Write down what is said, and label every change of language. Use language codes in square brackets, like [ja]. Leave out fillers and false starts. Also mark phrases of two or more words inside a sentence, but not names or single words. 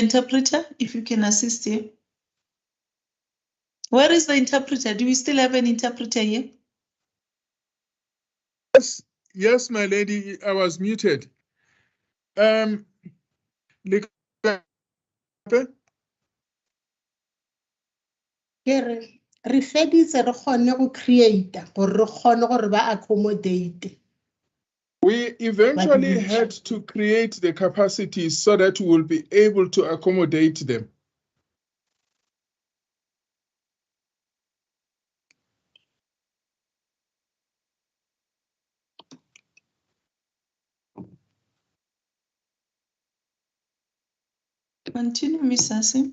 [en] Interpreter, if you can assist here. Where is the interpreter? Do we still have an interpreter here? Yes, my lady, I was muted. [tn] Kere re feditse re kgone go create gore re kgone gore ba accommodate. [en] We eventually had to create the capacities so that we will be able to accommodate them. Continue, Ms. Asim.